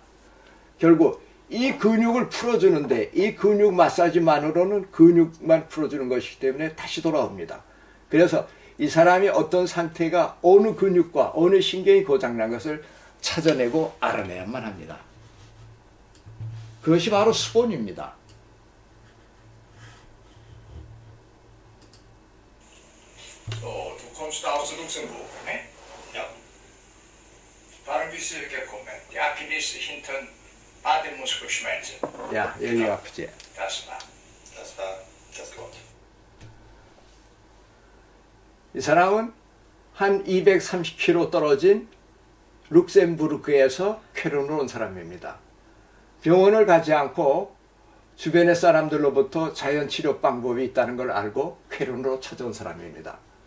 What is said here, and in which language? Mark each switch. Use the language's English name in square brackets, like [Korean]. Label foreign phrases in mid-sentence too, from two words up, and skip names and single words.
[Korean] 결국 이 근육을 풀어주는데 이 근육 마사지만으로는 근육만 풀어주는 것이기 때문에 다시 돌아옵니다. 그래서 이 사람이 어떤 상태가 어느 근육과 어느 신경이 고장난 것을 찾아내고 알아내야만 합니다. 그것이 바로 수본입니다. [German] Så du kommst aus Luxemburg, ne? Ja. Warum bist du gekommen? Die Achilles hinten Wadenmuskelschmerzen. [Korean] 야, 여기가 아프지? [German] Das war das Grund. [Korean] 이 사람은 한 230km 떨어진 룩셈부르크에서 쾌른으로 온 사람입니다. 병원을 가지 않고 주변의 사람들로부터 자연치료 방법이 있다는 걸 알고 쾌른으로 찾아온 사람입니다.